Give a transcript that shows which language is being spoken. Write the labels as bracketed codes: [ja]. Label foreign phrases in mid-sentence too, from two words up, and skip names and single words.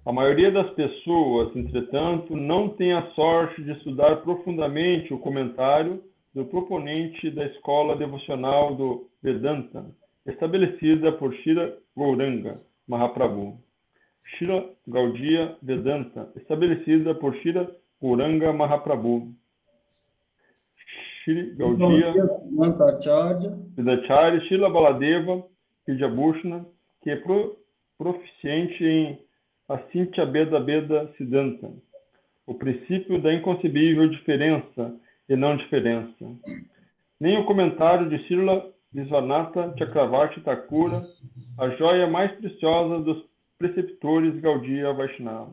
[pt] A maioria das pessoas, entretanto, não tem a sorte de estudar profundamente o comentário do proponente da escola devocional do Vedanta, estabelecida por Srila Gauranga Mahaprabhu. Srila Gaudiya Vedanta, estabelecida por Srila Gauranga Mahaprabhu. Shri Gaudiya Vedacharya Srila Baladeva Vidyabhushana, que é proficiente em [sa] अचिन्त्य भेद भेद सिद्धान्त, [pt] o princípio da inconcebível diferença e não diferença. Nem o comentário de Srila Visvanatha Chakravarti Thakura, a joia mais preciosa dos preceptores Gaudiya Vaishnava.